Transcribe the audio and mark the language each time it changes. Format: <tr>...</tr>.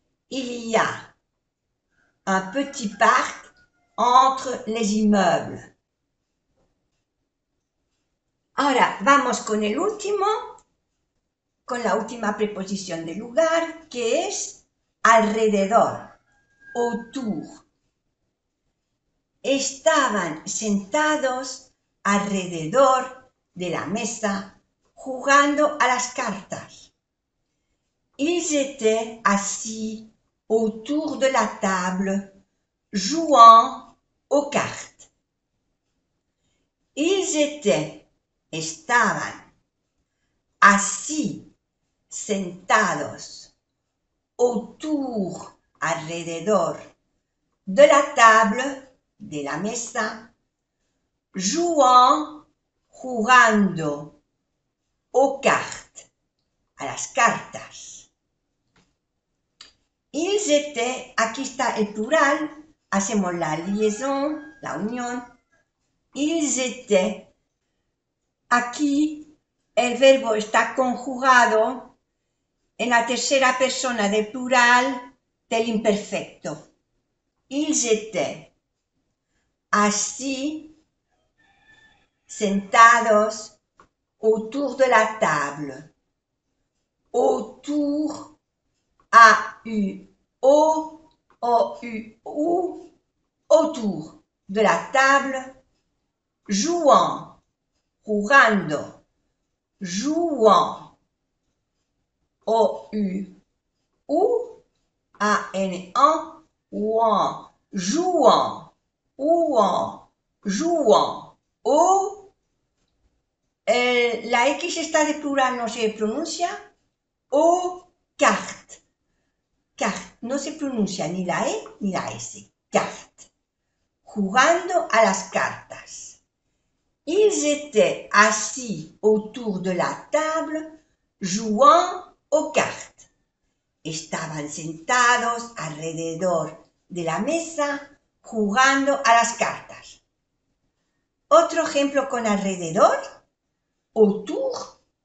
<fr>il y a un petit parc entre les immeubles.</fr> <es>Ahora vamos con el último, con la última preposición de lugar, que es alrededor, autour. Estaban sentados alrededor de la mesa jugando a las cartas.</es> <fr>Ils étaient assis autour de la table, jouant aux cartes. Ils étaient,</fr> <es>estaban, así, sentados, autour, alrededor,</es> <fr>de la table,</fr> <es>de la mesa, jouant, jugando,</es> <fr>aux cartes,</fr> <es>a las cartas.</es> <fr>Ils étaient,</fr> <es>aquí está el plural, hacemos la liaison, la unión.</es> <fr>Ils étaient,</fr> <es>aquí el verbo está conjugado en la tercera persona del plural del imperfecto.</es> <fr>Ils étaient</fr> <es>así, sentados</es> <fr>autour de la table. Autour, A-U-O, O-U-U, autour de la table, jouant,</fr> <es>jugando,</es> <fr>jouant, O-U-U, A-N-A, ouan, jouant, ouan, jouant, O.</fr> <es>La X está de plural, no se pronuncia. O, carte. Carte, no se pronuncia ni la E ni la S. Carte. Jugando a las cartas.</es> <fr>Ils étaient assis autour de la table, jouant aux cartes.</fr> <es>Estaban sentados alrededor de la mesa, jugando a las cartas. Otro ejemplo con alrededor, autour.</es>